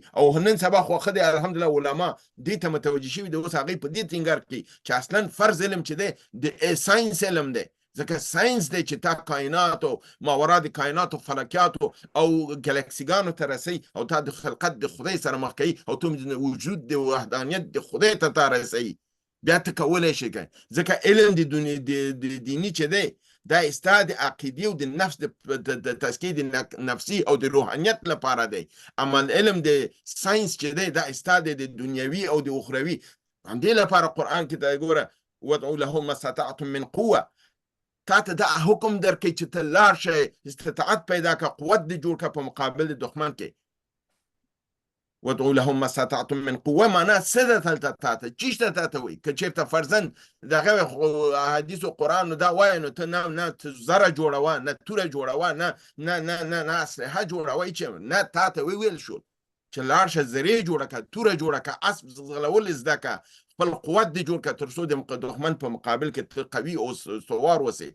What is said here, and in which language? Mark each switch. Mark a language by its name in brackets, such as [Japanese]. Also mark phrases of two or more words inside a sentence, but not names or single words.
[Pashto] او نن سبا خو ښه دی الحمدلله علما دې ته متوجه شوي دي، اوس هغوی په دې ټینګار کوي چې اصلا فرض علم چې دی د ساینس علم دی، ځکه ساینس دی چې تا کائنات او ماورا د کائنات او فلکیاتو او ګلکسیګانو ته رسوي او تا د خلقت د خدای سره مخ کوي او ته وجود د وحدانیت د خدای ته تا رسوي، بیا ته کولی شي کوي. ځکه علم د دیني چې دی دا ستا د عقیدې او د نفس د تزکیې د نفسي او د روحانیت لپاره دی. اما علم د ساینس چې دی دا ستا د دنیوي او د اخروي. همدې لپاره قرآن کې ته ګوره [Arabic] وادعوا لهم ما استطعتم من قوه، [Pashto] تا ته دا حکم درکوي چې ته لاړ شئ استطاعت پیدا کړه، قوت دې جوړ کړه په مقابل د دښمن کې. [Arabic] وادعوا لهم ما استطعتم من قوه [Pashto] معنا څه ده دلته تا ته چی شته تا ته وایي. که چېرته فرضاً دغه حدیث و قرآن دا وایي نو ته نه زره جوړوه، نه توره جوړوه، نه اسلحه جوړوه، چې نه تا ته ویل شول چې لاړ شه زرې جوړه کړه، توره جوړه کړه، اسب ځغلول زده کړه، خپل قوت دې جوړ کړه تر څو د دښمن په مقابل کې ته قوي او سوار اوسې.